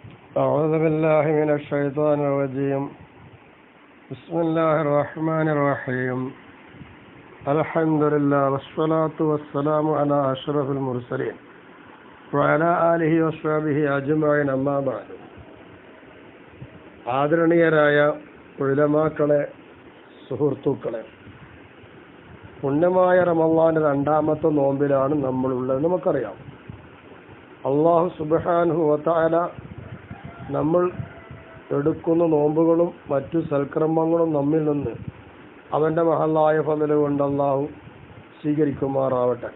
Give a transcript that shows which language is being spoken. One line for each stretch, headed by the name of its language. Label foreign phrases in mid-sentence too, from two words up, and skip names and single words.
Arabic: أعوذ بالله من الشيطان الرجيم. بسم الله الرحمن الرحيم. الحمد لله والصلاة والسلام على أشرف المرسلين وعلى آله وصحبه أجمعين أما بعد.
Malayalam: ആദരണീയരായ ഉലമാക്കളെ, സുഹൃത്തുക്കളെ, പുണ്യമായ റമളാന്റെ രണ്ടാമത്തെ നോമ്പിലാണ് നമ്മളുള്ളത്. നമുക്കറിയാം,
Arabic: الله سبحانه وتعالى
Malayalam: നമ്മൾ എടുക്കുന്ന നോമ്പുകളും മറ്റു സൽക്കർമ്മങ്ങളും നമ്മിൽ നിന്ന് അവൻ്റെ മഹല്ലായ ഫضل കൊണ്ട് അല്ലാഹു സ്വീകരിക്കുമാറാവട്ടെ.